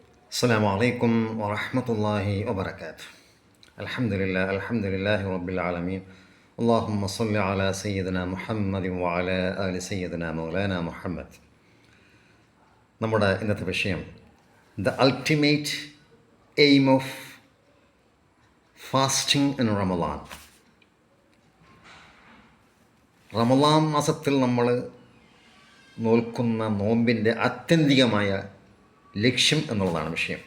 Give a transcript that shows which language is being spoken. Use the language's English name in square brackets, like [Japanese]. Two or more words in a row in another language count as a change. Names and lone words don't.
[Arabic] السلام عليكم ورحمة الله وبركاته. الحمد لله رب العالمين. اللهم صل على سيدنا محمد وعلى آل سيدنا مولانا മുഹമ്മദ്. [Malayalam] നമ്മുടെ ഇന്നത്തെ വിഷയം [English] The ultimate aim of fasting in Ramadan. [Malayalam] റമളാൻ മാസത്തിൽ നമ്മൾ നോൽക്കുന്ന നോമ്പിൻ്റെ ആത്യന്തികമായ ലക്ഷ്യം എന്നുള്ളതാണ് വിഷയം.